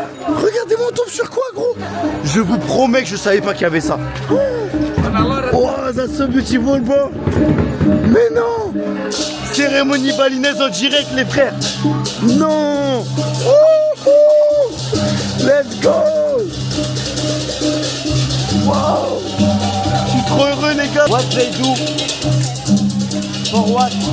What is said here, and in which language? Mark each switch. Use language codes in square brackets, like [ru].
[fr] Regardez-moi, on tombe sur quoi, gros? Je vous promets que je savais pas qu'il y avait ça. [en] Oh, that's so beautiful, bro. [fr] Mais non. Cérémonie balinaise en direct, les frères. Non. [en] Oh, let's go. [fr] Wow. Je suis trop heureux, les gars. [en] What they do? For what?